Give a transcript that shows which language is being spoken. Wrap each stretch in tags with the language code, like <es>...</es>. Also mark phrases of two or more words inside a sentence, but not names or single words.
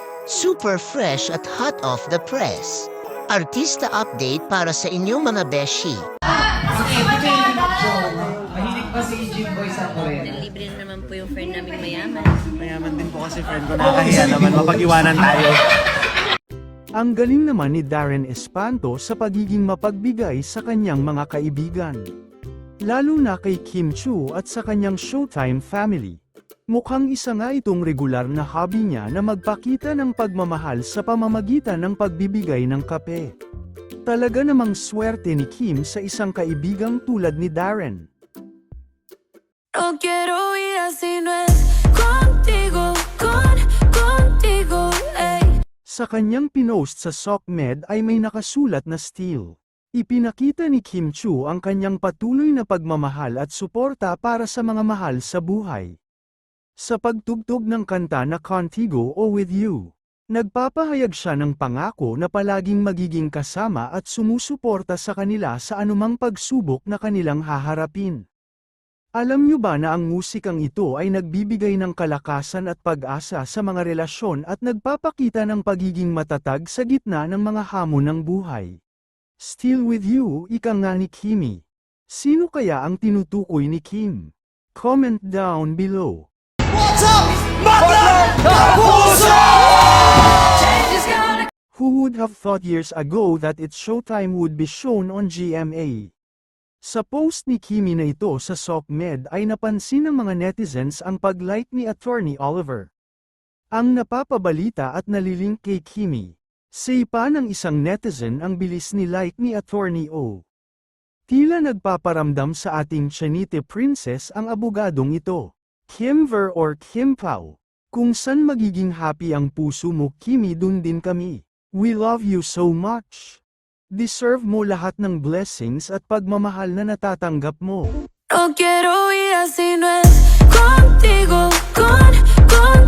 <en>Super fresh at hot off the press.</en> <tl>Artista update para sa inyong mga beshi. Mahilig pa si Jimboy sa Korea. Libre na naman po yung friend naming mayaman. Mayaman din po kasi friend ko, nakakahiya naman mapag-iwanan tayo. Ang galing naman ni Darren Espanto sa pagiging mapagbigay sa kanyang mga kaibigan. Lalo na kay Kim Chu at sa kanyang Showtime family. Mukhang isa nga itong regular na hobby niya na magpakita ng pagmamahal sa pamamagitan ng pagbibigay ng kape. Talaga namang swerte ni Kim sa isang kaibigang tulad ni Darren.</tl> <es>No quiero vida si no es contigo, contigo, ey.</es> <tl>Sa kanyang pinost sa SOCMED ay may nakasulat na still. Ipinakita ni Kim Chu ang kanyang patuloy na pagmamahal at suporta para sa mga mahal sa buhay. Sa pagtugtog ng kanta na Contigo o With You, nagpapahayag siya ng pangako na palaging magiging kasama at sumusuporta sa kanila sa anumang pagsubok na kanilang haharapin. Alam niyo ba na ang musikang ito ay nagbibigay ng kalakasan at pag-asa sa mga relasyon at nagpapakita ng pagiging matatag sa gitna ng mga hamon ng buhay?</tl> <en>Still With You,</en> <tl>ika nga ni Kimi. Sino kaya ang tinutukoy ni Kim?</tl> <en>Comment down below. Who would have thought years ago that its Showtime would be shown on GMA?</en> <tl>Sa post ni Kimi na ito sa SOCMED ay napansin ng mga netizens ang pag-like ni Attorney Oliver. Ang napapabalita at nalilink kay Kimi. Say pa ng isang netizen ang bilis ni like ni Attorney O. Tila nagpaparamdam sa ating Chanite Princess ang abogadong ito. Kim Ver or Kim Pao. Kung san magiging happy ang puso mo Kimi dun din kami.</tl> <en>We love you so much.</en> <tl>Deserve mo lahat ng blessings at pagmamahal na natatanggap mo.</tl> <es>No quiero vida si no es contigo,</es>